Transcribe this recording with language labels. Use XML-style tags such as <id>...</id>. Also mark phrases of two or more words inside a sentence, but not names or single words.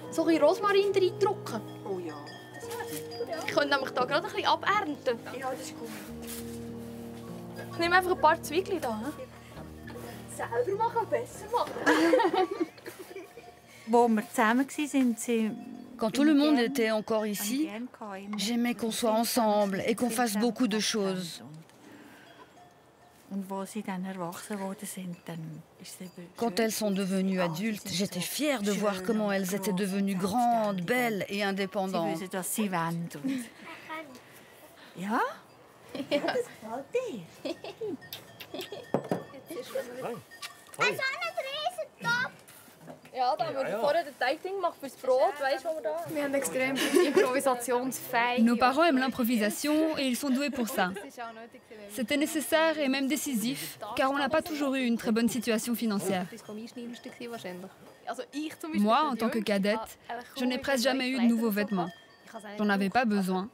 <fr>So ein bisschen Rosmarin reindrücken. Oh ja. Ich könnte nämlich hier gerade ein bisschen abernten. Ja, das ist gut. Ich nehme einfach ein paar Zwiebeln hier. Selber machen, besser machen. Wo wir zusammen waren, Quand tout le monde était encore ici, j'aimais qu'on soit ensemble et qu'on fasse beaucoup de choses. Quand elles sont devenues adultes, j'étais fière de voir comment elles étaient devenues grandes, belles et indépendantes.</fr> <de>Ja? Ja, da haben wir vorher den Teigding gemacht fürs Brot, weißt du, wo wir da... Wir haben extrem improvisationsfähig.</de> <fr>Nos parents aiment l'improvisation et ils sont doués pour ça. C'était nécessaire et même décisif, car on n'a pas toujours eu une très bonne situation financière. Moi, en tant que cadette, je n'ai presque jamais eu de nouveaux vêtements. J'en avais pas besoin.</fr>